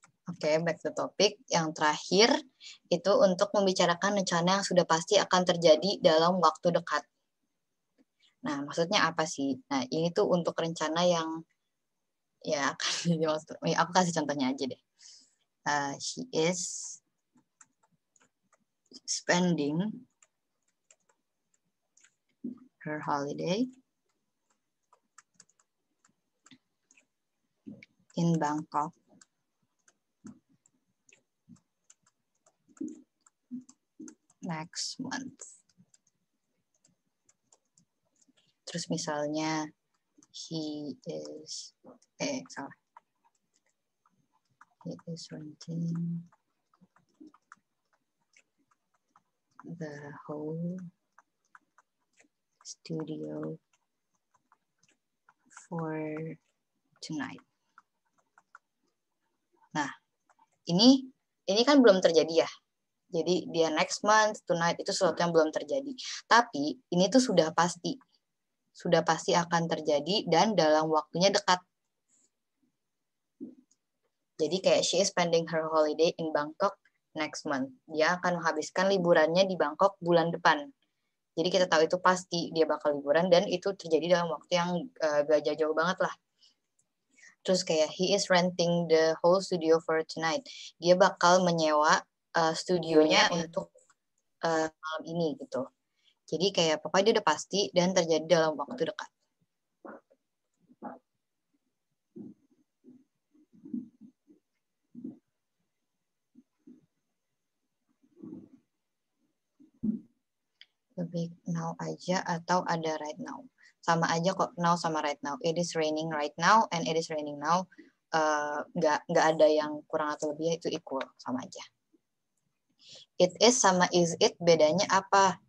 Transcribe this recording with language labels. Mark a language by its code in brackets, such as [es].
[id] Oke, [en] back to topic. [id] Yang terakhir itu untuk membicarakan rencana yang sudah pasti akan terjadi dalam waktu dekat. Nah, maksudnya apa sih? Nah, ini tuh untuk rencana yang ya akan dimaksud. Aku kasih contohnya aja deh. [en] She is spending her holiday in Bangkok next month. [id] Terus misalnya [en] he is renting the whole studio for tonight. [id] Nah, ini kan belum terjadi ya. Jadi dia [en] next month, tonight [id] itu sesuatu yang belum terjadi. Tapi ini tuh sudah pasti akan terjadi dan dalam waktunya dekat. Jadi kayak [en] she is spending her holiday in Bangkok next month. [id] Dia akan menghabiskan liburannya di Bangkok bulan depan. Jadi kita tahu itu pasti dia bakal liburan dan itu terjadi dalam waktu yang gak jauh-jauh banget lah. Terus kayak [en] he is renting the whole studio for tonight. [id] Dia bakal menyewa studionya untuk malam ini gitu. Jadi kayak pokoknya dia udah pasti dan terjadi dalam waktu dekat. Lebih now aja atau ada [en] right now. [id] Sama aja kok [en] now sama right now. It is raining right now and it is raining now. [id] Nggak ada yang kurang atau lebih, itu equal, sama aja. [en] It is [id] sama [en] is it [id] bedanya apa?